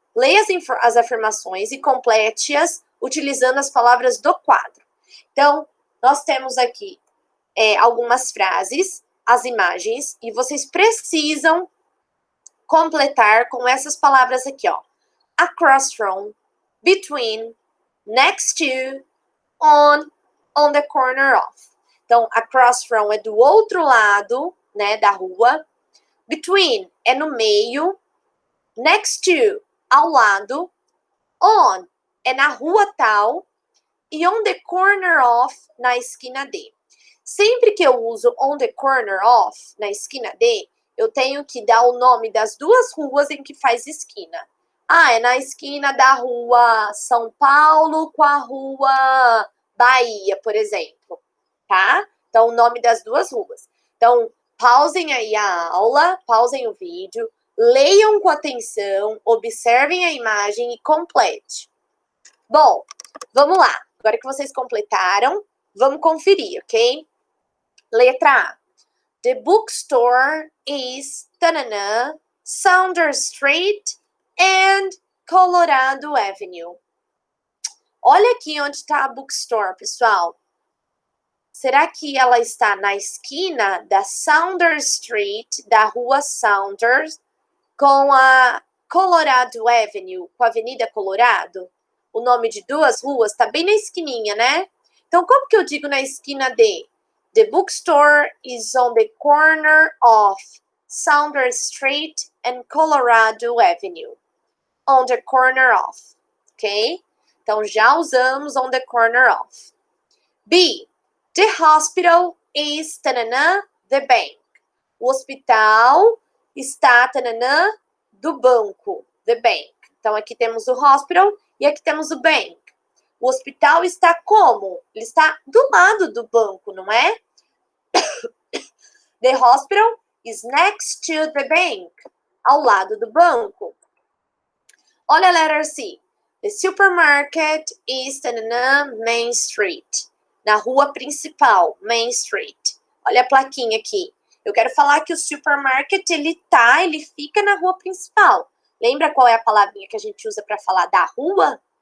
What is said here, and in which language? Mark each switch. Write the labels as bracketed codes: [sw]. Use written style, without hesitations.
[pt] Leia as afirmações e complete-as utilizando as palavras do quadro. Então, nós temos aqui algumas frases, as imagens, e vocês precisam completar com essas palavras aqui, ó. [en] Across from, between, next to, on the corner of. [pt] Então, across from é do outro lado, né, da rua. Between é no meio. Next to, ao lado. On é na rua tal. E on the corner of, na esquina de. Sempre que eu uso on the corner of, na esquina de, eu tenho que dar o nome das duas ruas em que faz esquina. Ah, é na esquina da rua São Paulo com a rua Bahia, por exemplo, tá? Então, o nome das duas ruas. Então, pausem aí a aula, pausem o vídeo, leiam com atenção, observem a imagem e complete. Bom, vamos lá. Agora que vocês completaram, vamos conferir, ok? Letra A. [en] The bookstore is tanana, Saunders Street and Colorado Avenue. [pt] Olha aqui onde está a bookstore, pessoal. Será que ela está na esquina da Saunders Street, da rua Saunders, com a Colorado Avenue, com a Avenida Colorado? O nome de duas ruas está bem na esquininha, né? Então, como que eu digo na esquina de? [en] The bookstore is on the corner of Saunders Street and Colorado Avenue. On the corner of, ok? [pt] Então, já usamos on the corner of. B. [en] The hospital is tanana, the bank. [pt] O hospital está tanana, do banco, the bank. Então, aqui temos o hospital e aqui temos o bank. O hospital está como? Ele está do lado do banco, não é? [en] The hospital is next to the bank. [pt] Ao lado do banco. Olha a letra C. [en] The supermarket is na Main Street. [pt] Na rua principal, Main Street. Olha a plaquinha aqui. Eu quero falar que o supermarket, ele fica na rua principal. Lembra qual é a palavrinha que a gente usa para falar da rua?